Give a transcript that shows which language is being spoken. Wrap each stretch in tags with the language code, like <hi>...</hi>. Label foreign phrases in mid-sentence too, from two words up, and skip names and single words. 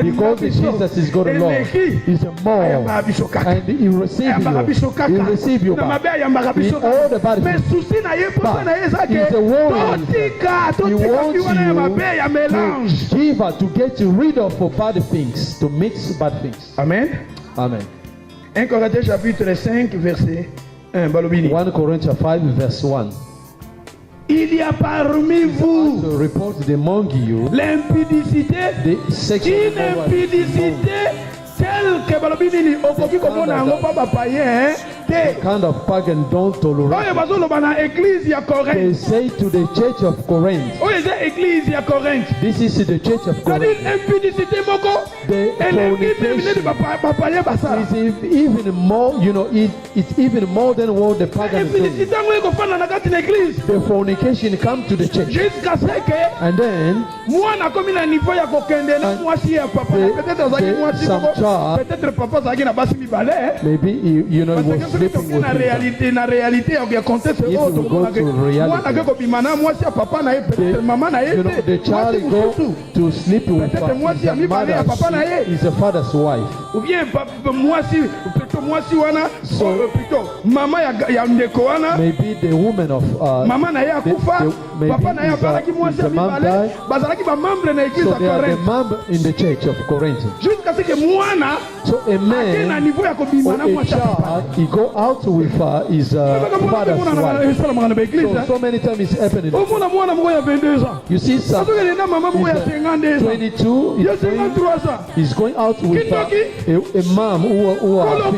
<en>Because Jesus is God alone. He's a more, and He will receive you. He will receive you back. In all the bad things. But He's a warrior. He wants you to give her, to get rid of bad things, to mix bad things. Amen. Amen.</en> <fr>1 Corinthiens chapitre 5 verset 1.</fr> <en>1 Corinthians 5 verse 1.</en> <fr>Il y a parmi vous l'impudicité, une impudicité telle que</fr> <ln>balobini okoki komona yango pa bapayen te.</ln> <en>Kind of pagan don't tolerate.</en> <ln>Oyo bazoloba na église ya Corinthe.</ln> <en>They say to the church of Corinth.</en> <ln>Oyo eza église ya Corinthe.</ln> <en>This is the church of Corinth.</en> <fr>C'est impudicité moko.</fr> <en>The fornication is even more, you know, it's even more than what the pagan is doing. The fornication comes to the church. And then some child, maybe you know, he was sleeping with him. If you go to reality, you know, the child go to sleep with his mother. Is a father's wife.</en> <fr>Ou bien</fr> <ln>mwasi wana mama ya ndeko wana,</ln> <en>maybe the woman of</en> <ln>mama na ya kufa, papa na ya balaki mwasi mibale, bazalaki ba membre na église ya Corinthe.</ln> <en>So they are the member in the church of Corinth.</en> <fr>Jusqu'à ce que</fr> <ln>mwana,</ln> <en>so a man, a child, he go out with his father's wife. So many times it's happening. You see some, 22, he's going out with a mom who are 15.</en>